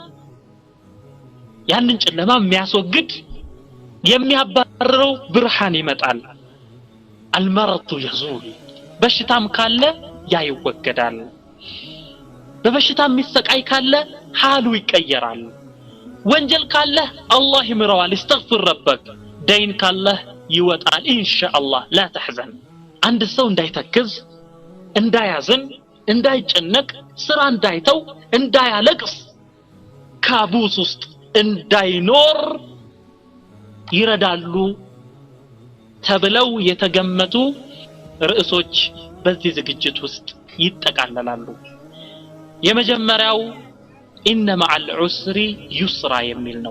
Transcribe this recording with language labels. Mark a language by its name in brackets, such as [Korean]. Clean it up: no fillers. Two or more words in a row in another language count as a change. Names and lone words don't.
[Amharic] ያንን ጨለማ የሚያስወግድ የሚያባርረው ብርሃን ይመጣል። አልመረጡ يزول በሽታም ካለ ያ ይወገዳል። በበሽታ የሚሰቃይ ካለ ሐሉ ይቀየራል። ወንጀል ካለ አላህ ይምረዋል። [Arabic] استغفر ربك [Amharic] ደይን ካለ ይወጣል ኢንሻአላህ። [Arabic] لا تحزن [Amharic] አንድ ሰው እንዳይተክዝ እንዳያዝን እንዳይጨነቅ ስራ እንዳይተው እንዳያለቅስ ካቡስ ውስጥ እንዳይኖር ይረዳሉ ተብለው የተገመቱ ርዕሶች በዚህ ዝግጅት ውስጥ ይጠቃለላሉ። የመጀመሪያው [Arabic] إن مع العسر يسرا [Amharic] የሚል ነው።